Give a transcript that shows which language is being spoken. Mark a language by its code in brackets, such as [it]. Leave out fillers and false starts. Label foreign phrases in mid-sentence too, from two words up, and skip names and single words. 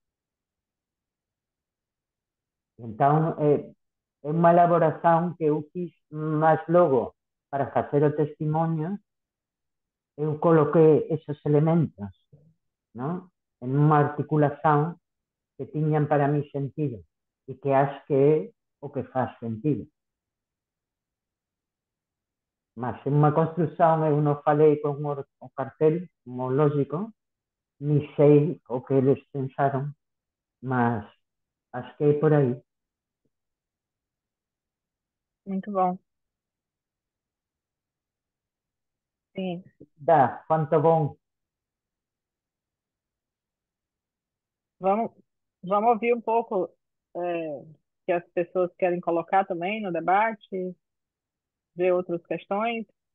[pt] Então, é uma elaboração que eu fiz, mas logo, para fazer o testemunho, eu coloquei esses elementos, não? Em uma articulação que tinham para mim sentido e que acho que é o que faz sentido. [gl] Mas en unha construción eu non falei con o cartel, como lógico, ni sei o que eles pensaron, [pt] mas acho que é por aí. Muito bom. Sim. Dá, quanto bom. Vamos, vamos ouvir um pouco que as pessoas querem colocar também no debate, ver outras questões.